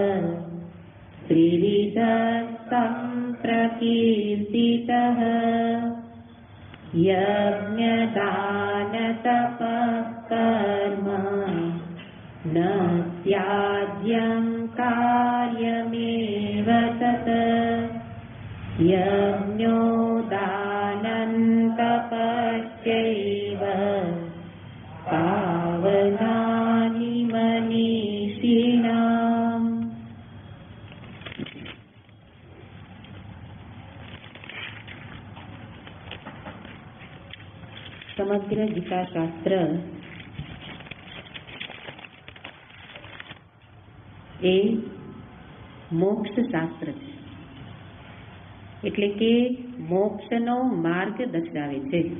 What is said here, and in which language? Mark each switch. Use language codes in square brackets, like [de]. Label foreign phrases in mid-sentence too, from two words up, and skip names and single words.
[sa] त्रिविधः प्रकीर्तितः यज्ञदानतपः कर्म न त्याज्यं कार्यमेव तत् यज्ञो दानं तपश्चैव पावनानि मनीषिणाम्। [gu] સમગ્ર ગીતાશાસ્ત્ર એ મોક્ષ શાસ્ત્ર છે, એટલે કે મોક્ષનો માર્ગ દર્શાવે છે.